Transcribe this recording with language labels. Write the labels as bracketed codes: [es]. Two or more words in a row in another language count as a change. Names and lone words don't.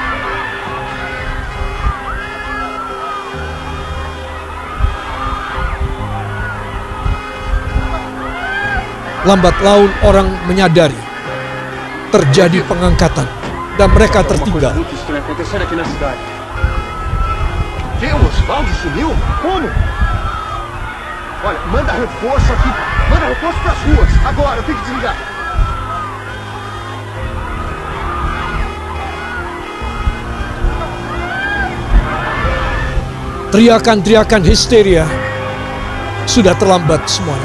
[id] Lambat laun orang menyadari terjadi pengangkatan dan mereka tertinggal. [pt] Olha, manda reforço aqui. Manda reforço pras ruas. Agora, tem que desligar. [id] Teriakan-teriakan histeria sudah terlambat semuanya.